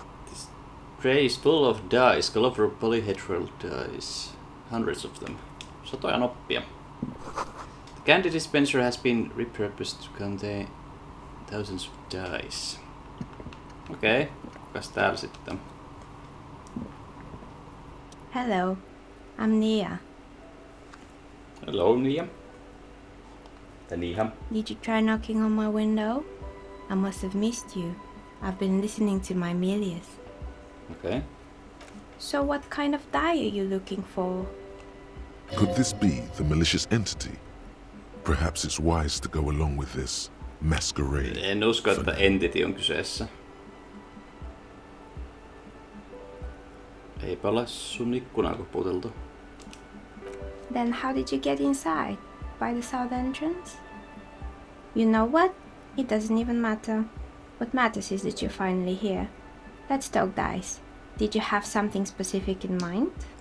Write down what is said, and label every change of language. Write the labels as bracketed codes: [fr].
[en] This tray is full of dice, colorful polyhedral dice. Hundreds of them. [fi] Satoja noppia. [en] The candy dispenser has been repurposed to contain thousands of dice. [fi] Okei, kukas täällä sitten? [en] Hello, I'm Nia. Hello, Nia. Nia. Did you try knocking on my window? I must have missed you. I've been listening to my Milius. Okay. So what kind of die are you looking for? Could this be the malicious entity? Perhaps it's wise to go along with this masquerade. [fi] En usko, että entity on kyseessä. Eipä ole sun ikkunaa koputeltu. [en] Then how did you get inside? By the south entrance? You know what? It doesn't even matter. What matters is that you're finally here. Let's talk dice. Did you have something specific in mind?